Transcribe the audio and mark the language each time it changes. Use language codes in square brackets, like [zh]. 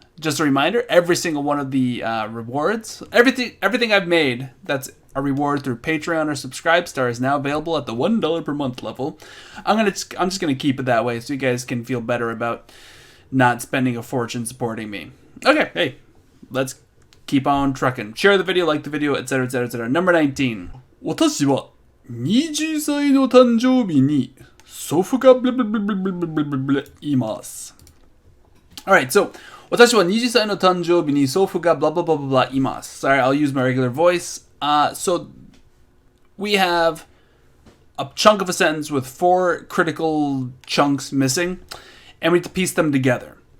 [en] Just a reminder, every single one of the rewards, everything I've made that's a reward through Patreon or Subscribestar is now available at the $1 per month level. I'm just gonna keep it that way so you guys can feel better about not spending a fortune supporting me. Okay, hey, let's keep on trucking. Share the video, like the video, etc., etc., etc. Number 19. [ja] 私は20歳の誕生日に祖父がブルブルブルブルブルブルブルいます。 [en] Alright, so [ja] 私は20歳の誕生日に祖父が [en] blah blah blah blah blah [ja] います. [en] Sorry, I'll use my regular voice. So we have a chunk of a sentence with 4 critical chunks missing, and we have to piece them together.